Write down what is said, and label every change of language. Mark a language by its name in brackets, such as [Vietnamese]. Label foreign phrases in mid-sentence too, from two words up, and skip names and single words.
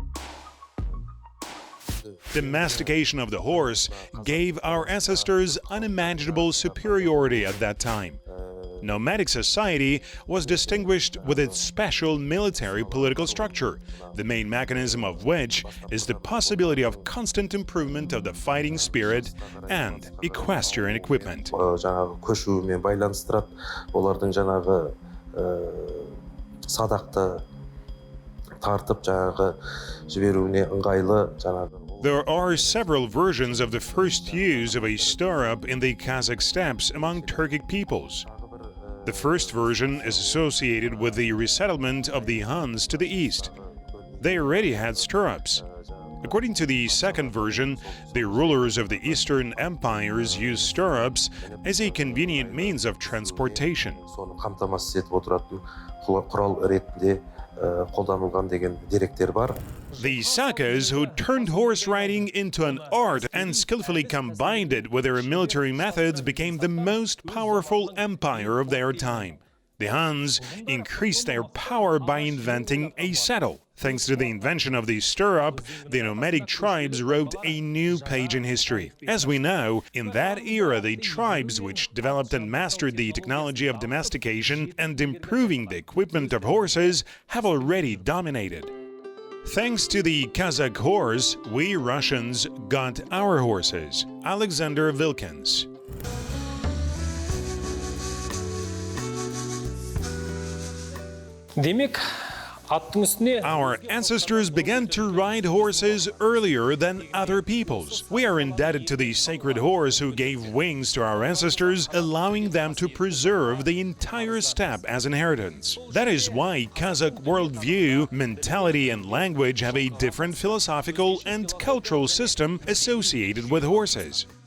[English] Domestication of the horse gave our ancestors unimaginable superiority at that time. Nomadic society was distinguished with its special military political structure, the main mechanism of which is the possibility of constant improvement of the fighting spirit and equestrian equipment. [Kazakh] Жаңағы көшуімен байланыстырады. Олардың жаңағы садақты тартып жаңағы жіберуіне ыңғайлы жаңағы. [English] There are several versions of the first use of a stirrup in the Kazakh steppes among Turkic peoples. The first version is associated with the resettlement of the Huns to the east. They already had stirrups. According to the second version, the rulers of the Eastern empires used stirrups as a convenient means of transportation. [Kazakh] Соны қамтамасыз етіп отыратын құрал ретінде қолданылған деген деректер бар. [English] The Sakas, who turned horse riding into an art and skillfully combined it with their military methods, became the most powerful empire of their time. The Huns increased their power by inventing a saddle. Thanks to the invention of the stirrup, the nomadic tribes wrote a new page in history. As we know, in that era, the tribes which developed and mastered the technology of domestication and improving the equipment of horses have already dominated. Thanks to the Kazakh horse, we Russians got our horses. Alexander Vilkins. [Kazakh] Демек, аттың үстіне [English] Our ancestors began to ride horses earlier than other peoples. We are indebted to the sacred horse who gave wings to our ancestors, allowing them to preserve the entire steppe as inheritance. That is why Kazakh worldview, mentality, and language have a different philosophical and cultural system associated with horses.